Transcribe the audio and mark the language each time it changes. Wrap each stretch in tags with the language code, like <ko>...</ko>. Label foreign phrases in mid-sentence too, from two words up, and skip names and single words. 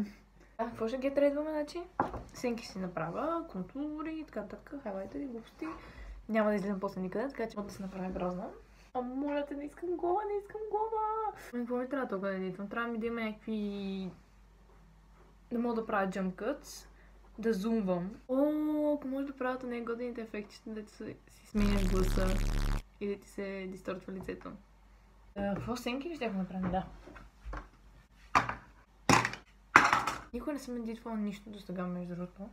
<bg>Какво ще</bg> <en>Get Ready,</en> <bg>значи? Сенки си направя, контури, така, хайлайтери, глупости. Няма да излизам после никъде, така че мога да се направя грозна. Моля те, не искам глава, не искам глава! Какво ми трябва толкова да едитвам? Трябва ми да има някакви... Да мога да правя</bg> <en>jump cuts.</en> <bg>Да зумвам. Ако може да правят негодените ефекти, да ти си сменяш гласа и да ти се дистортва лицето. Какво сенки ли ще направим? Да. Никога не съм едитвала нищо до сега, между другото.</bg>